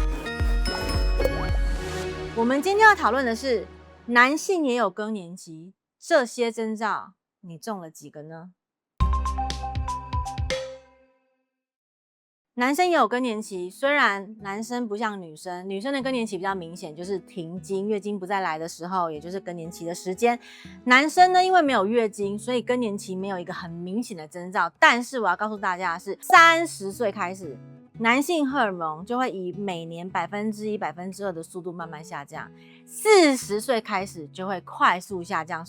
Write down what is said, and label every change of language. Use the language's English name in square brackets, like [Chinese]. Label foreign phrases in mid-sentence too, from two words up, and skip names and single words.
[Chinese] 我們今天要討論的是，男性也有更年期，這些徵兆你中了幾個呢？男生也有更年期，雖然男生不像女生，女生的更年期比較明顯，就是停經，月經不再來的時候，也就是更年期的時間。男生呢，因為沒有月經，所以更年期沒有一個很明顯的徵兆。但是我要告訴大家的是，30歲開始，男性荷爾蒙就會以每年1%、2%的速度慢慢下降，40歲開始就會快速下降。